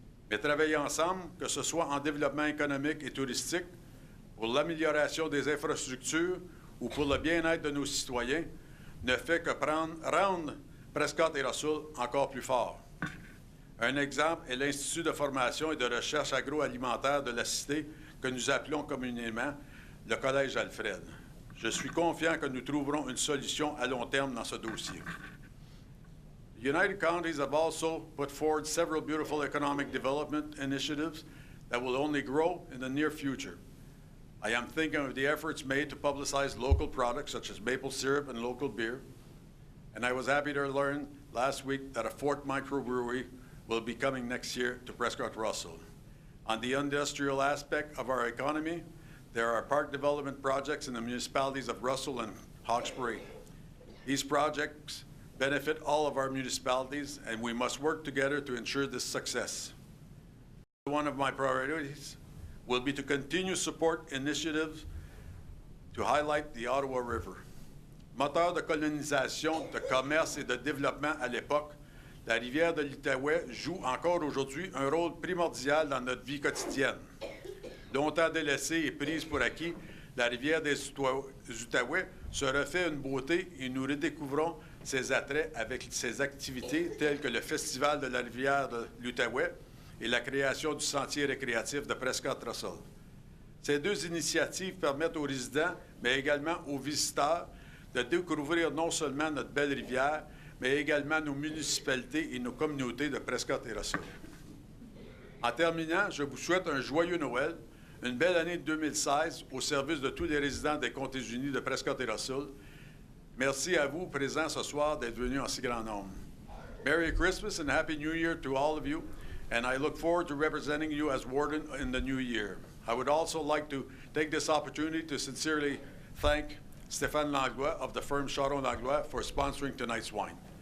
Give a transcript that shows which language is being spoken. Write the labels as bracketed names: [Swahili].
[French] Mais travailler ensemble, que ce soit en développement économique et touristique, pour l'amélioration des infrastructures ou pour le bien-être de nos citoyens, ne fait que rendre Prescott et Russell encore plus forts. Un exemple est l'Institut de formation et de recherche agroalimentaire de la cité que nous appelons communément le Collège Alfred. Je suis confiant que nous trouverons une solution à long terme dans ce dossier. [English] The United Counties have also put forward several beautiful economic development initiatives that will only grow in the near future. I am thinking of the efforts made to publicize local products such as maple syrup and local beer, and I was happy to learn last week that a 4th microbrewery will be coming next year to Prescott-Russell. On the industrial aspect of our economy, there are park development projects in the municipalities of Russell and Hawkesbury. These projects benefit all of our municipalities, and we must work together to ensure this success. One of my priorities will be to continue support initiatives to highlight the Ottawa River. [French] Moteur de colonisation, de commerce et de développement à l'époque, la rivière de l'Outaouais joue encore aujourd'hui un rôle primordial dans notre vie quotidienne. Longtemps délaissée et prise pour acquis, la rivière des Outaouais se refait une beauté et nous redécouvrons ses attraits avec ses activités telles que le Festival de la rivière de l'Outaouais et la création du sentier récréatif de Prescott-Russell. Ces 2 initiatives permettent aux résidents, mais également aux visiteurs, de découvrir non seulement notre belle rivière, mais également nos municipalités et nos communautés de Prescott et Russell. En terminant, je vous souhaite un joyeux Noël, une belle année 2016 au service de tous les résidents des Comtés unis de Prescott et Russell. Merci à vous, présents ce soir, d'être venus en si grand nombre. [English] Merry Christmas and Happy New Year to all of you, and I look forward to representing you as warden in the new year. I would also like to take this opportunity to sincerely thank Stéphane Langlois of the firm Charon Langlois for sponsoring tonight's wine.